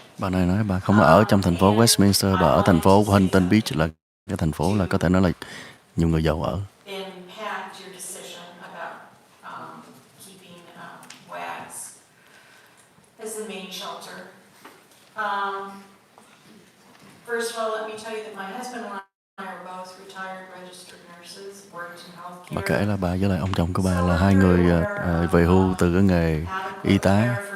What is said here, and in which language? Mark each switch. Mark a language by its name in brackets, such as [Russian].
[Vietnamese] Bà này nói bà không ở trong thành phố Westminster, bà ở thành phố Huntington Beach, là cái thành phố là có thể nói là nhiều người giàu ở. [English] Impact your decision about keeping WAGS as the main shelter. First of all, let me tell you that my husband and I are both retired registered nurses, worked in healthcare. [Vietnamese] Bà kể là bà với lại ông chồng của bà là hai người về hưu từ cái nghề y tá.